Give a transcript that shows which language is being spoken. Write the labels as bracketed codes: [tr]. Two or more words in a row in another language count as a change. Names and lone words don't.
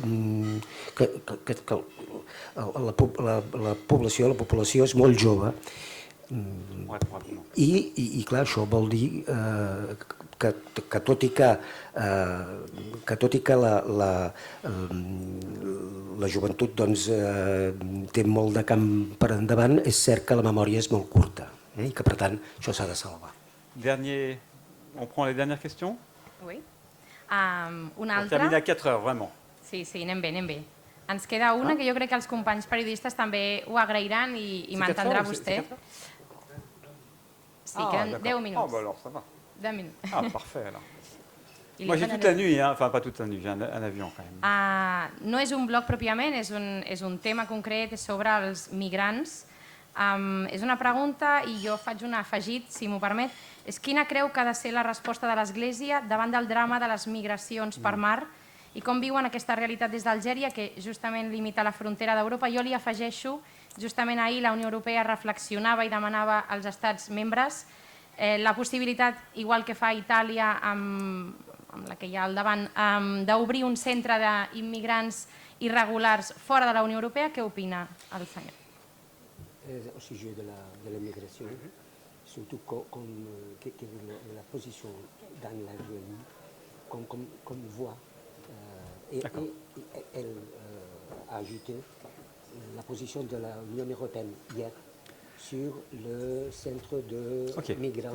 [ca] la població és molt jove, i clar, això vol dir que tot i que la joventut té molt de camp per endavant, és cert que la memòria és molt curta i que per tant això s'ha de salvar. [fr] On prend les dernières questions? Oui. [ca] Una [fr] On [ca] altra. [fr] termine à 4 heures, vraiment. [ca] Sí, anem bé. Ens queda una que jo crec que els companys periodistes també ho agrairan i m'entendrà vostè. Sí, queden 10 minuts. [fr] Ah, bah alors ça va. [ca] 10 minuts. [fr] Ah, parfait alors. Moi j'ai toute la nuit, enfin pas toute la nuit, j'ai un avion quand même. [ca] No és un bloc pròpiament, és un tema concret, és sobre els migrants. És una pregunta i jo faig un afegit, si m'ho permet. És quina creu que ha de ser la resposta de l'Església davant del drama de les migracions per mar i com viuen aquesta realitat des d'Algèria, que justament limita la frontera d'Europa. Jo li afegeixo, justament ahir la Unió Europea reflexionava i demanava als estats membres la possibilitat, igual que fa Itàlia amb la que hi ha al davant, d'obrir un centre d'immigrants irregulars fora de la Unió Europea. Què opina el senyor? [fr] Au sujet de la migration, surtout quelle est la position dans l'Algérie, comme voix. Et elle a ajouté la position de l'Union européenne hier sur le centre de migrants.